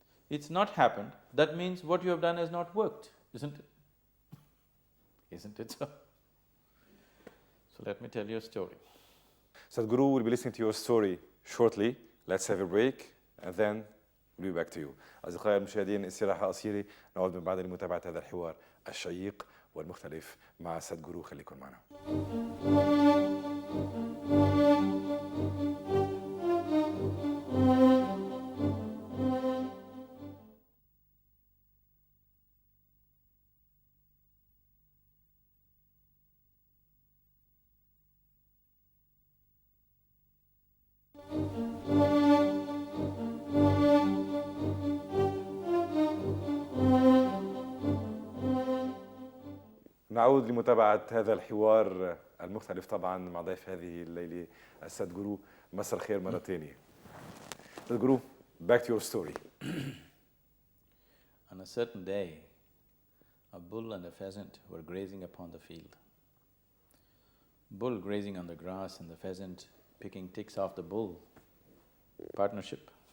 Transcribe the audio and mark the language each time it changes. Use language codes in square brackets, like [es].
[en] It's not happened, that means what you have done has not worked, isn't it? Isn't it so? So let me tell you a story. Sadhguru will be listening to your story shortly. Let's have a break and then we'll be back to you. [ar] أصدقائي المشاهدين، استراحة قصيرة، نعود من بعد لمتابعة هذا الحوار الشيق والمختلف مع سادغورو. خليكم معنا. نعود لمتابعة هذا الحوار المختلف طبعا مع ضيف هذه الليلة السادغورو. مساء الخير مرة ثانية. [en] Sadhguru, back to your story. On a certain day, a bull and a pheasant were grazing upon the field. bull grazing on the grass and the pheasant picking ticks off the bull. Partnership.